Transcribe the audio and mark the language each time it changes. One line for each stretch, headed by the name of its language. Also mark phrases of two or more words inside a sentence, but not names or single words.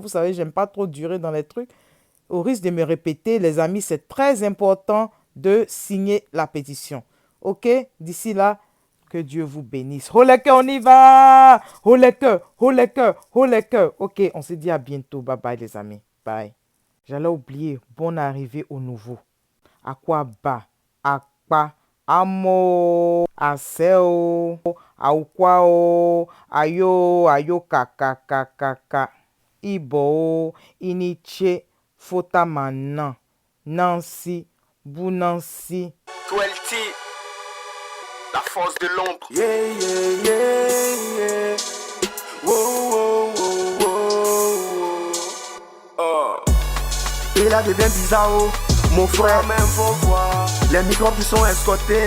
French: Vous savez, j'aime pas trop durer dans les trucs. Au risque de me répéter, les amis, c'est très important de signer la pétition. Ok, d'ici là, que Dieu vous bénisse. Oh les cœurs, on y va. Oh les cœurs, oh les cœurs, oh les cœurs. Ok, on se dit à bientôt. Bye bye les amis. Bye. J'allais oublier, bonne arrivée au nouveau. Akwaba, akpa, amo, aseo, aukwao, ayo kakakakaka, ibo, iniche, fotamana, Nancy, Bounancy. 12T, la force de l'ombre. Yeah, yeah, yeah, yeah. Wow, wow, wow, wow. Oh. Et là devient bizarre, oh. Mon frère, même faut voir. Les microbes qui sont escortés.